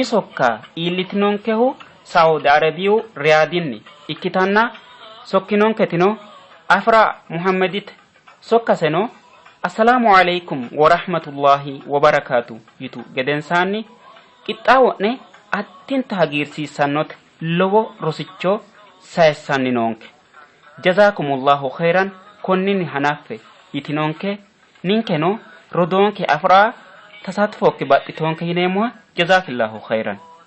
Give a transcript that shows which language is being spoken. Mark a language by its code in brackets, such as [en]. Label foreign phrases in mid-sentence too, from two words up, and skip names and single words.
[sid] sokka iillitinonkehu Saudi Arabiyu Riyadinni ikkitanna sokkinonketino Afra Muhammadite sokkaseno [ar] السلام عليكم ورحمة الله وبركاته [sid] yitu gedensaanni qixxaawo'ne attinta hagiirsiissannote lowo rosicho sayissanni noonke. [ar] جزاكم الله خيرا [sid] konninni hanaffe yitinonke ninkeno rodonke Afra tasatfokki baxxitonke yineemmoha [ar] جزاك الله خيرا.